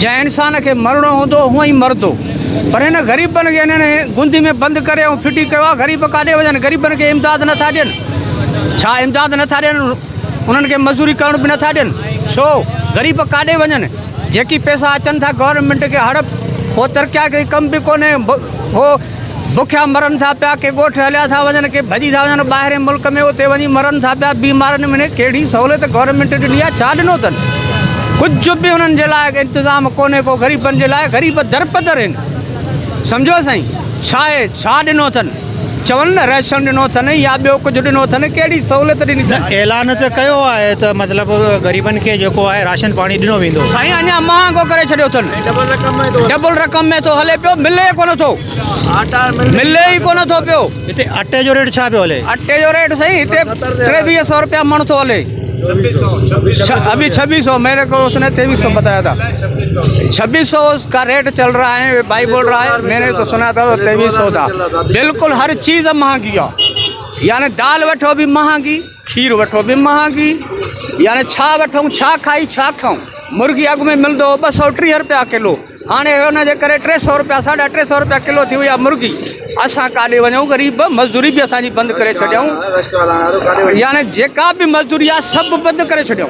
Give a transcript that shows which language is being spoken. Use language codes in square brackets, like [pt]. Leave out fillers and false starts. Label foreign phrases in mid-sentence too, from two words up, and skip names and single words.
[sd] जंहिं इंसान खे मरणो हूंदो हूअं ई मरंदो, पर हिन ग़रीबनि खे हिननि गुंदी में बंदि करे ऐं फिटी कयो आहे। ग़रीब काॾे वञनि, ग़रीबनि खे इमदाद नथा ॾियनि, छा इमदाद नथा ॾियनि, उन्हनि खे मज़दूरी करण बि नथा ॾियनि। छो ग़रीब काॾे वञनि, जेकी पैसा अचनि था गवर्नमेंट खे हड़प, हो तरक़िया के कम भी कोन्हे, हो बुखिया मरनि था पिया, के ॻोठ हलिया था वञनि, के भॼी था वञनि ॿाहिरि मुल्क में, उते वञी मरनि था पिया बीमारनि में। कहिड़ी सहूलियत गवर्नमेंट ॾिनी आहे, छा ॾिनो अथनि? कुझु बि उन्हनि जे लाइ इंतज़ाम कोन्हे को ग़रीबनि जे लाइ। ग़रीब दरपदर आहिनि, सम्झो साईं, छा आहे, छा ॾिनो अथनि? चवनि न रेशन ॾिनो अथनि या ॿियो कुझु ॾिनो अथनि, कहिड़ी सहूलियत ॾिनी अथनि? ऐलान त कयो आहे त मतिलबु ग़रीबनि खे जेको आहे राशन पाणी ॾिनो वेंदो। साईं अञा महांगो करे छॾियो अथनि, डबल रक़म में थो हले पियो, मिले कोन थो, मिले ई कोन थो पियो। हिते अटे जो रेट छा पियो हले? अटे जो रेट साईं हिते 2300 रुपया मण थो हले, [ur] ابھی 2600، میرے کو اس نے 2300 بتایا تھا. 2600 کا ریٹ چل رہا ہے، بھائی بول رہا ہے، میں نے تو سنا تھا 2300 تھا. [sd] बिल्कुल हर चीज़ महंगी आहे, यानी दाल वठो भी महंगी, खीर वठो भी महंगी, यानी छा वठूं, छा खाई छा खाऊं। मुर्गी अॻु में मिलंदो 230 रुपया किलो, हाणे हुनजे करे 300 रुपया 350 रुपया किलो थी वई आहे मुर्गी। असां काॾे वञूं, ग़रीब मज़दूरी बि असांजी बंदि करे छॾियऊं, यानी जेका बि मज़दूरी आहे सभु बंदि करे छॾियऊं।